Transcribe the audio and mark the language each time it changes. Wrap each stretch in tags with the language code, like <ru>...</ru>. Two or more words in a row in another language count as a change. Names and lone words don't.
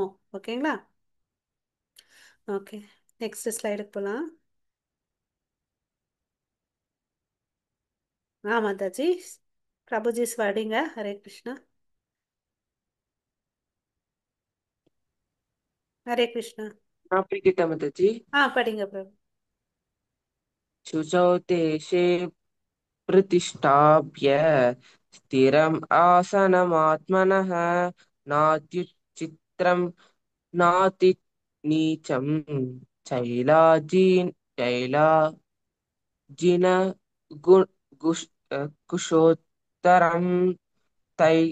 <ta>ஓகேங்களா. ஓகே.</ta> <en>next slideக்கு</en> <ta>போகலாம். மாதாஜி, பிரபுஜி ஸ்வடிங்க. ஹரே கிருஷ்ணா. ஹரே கிருஷ்ணா. प्रीतिता माताजी। படிங்க பிரபு.</ta> <sa>शुचौ देशे प्रतिष्ठाप्य स्थिरम् आसनमात्मनः नात्युच्छित्रम् नाति नीचं चैलाजिन चैलाजिन गु, गुष, कुशोत्तरं तै</sa>